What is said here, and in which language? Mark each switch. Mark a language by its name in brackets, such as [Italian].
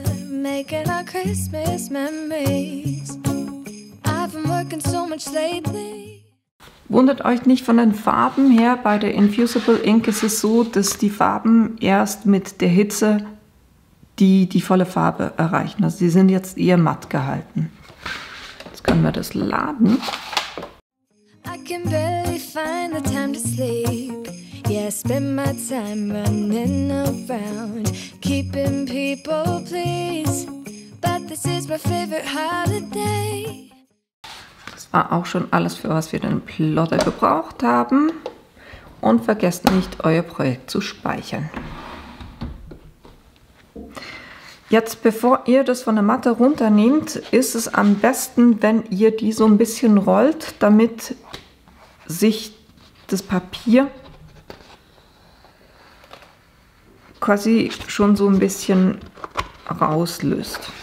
[English] making our Christmas memories. I've been working so much lately. [German] Wundert euch nicht von den Farben her. Bei der Infusible Ink ist es so, dass die Farben erst mit der Hitze die volle Farbe erreichen. Also sie sind jetzt eher matt gehalten. Jetzt können wir das laden. [English] I can barely find the time to sleep. Yeah, I spend my time running around, keeping people pleased. But this is my favorite holiday. [German] Das war auch schon alles, für was wir den Plotter gebraucht haben. Und vergesst nicht, euer Projekt zu speichern. Jetzt, bevor ihr das von der Matte runternehmt, ist es am besten, wenn ihr die so ein bisschen rollt, damit sich das Papier quasi schon so ein bisschen rauslöst.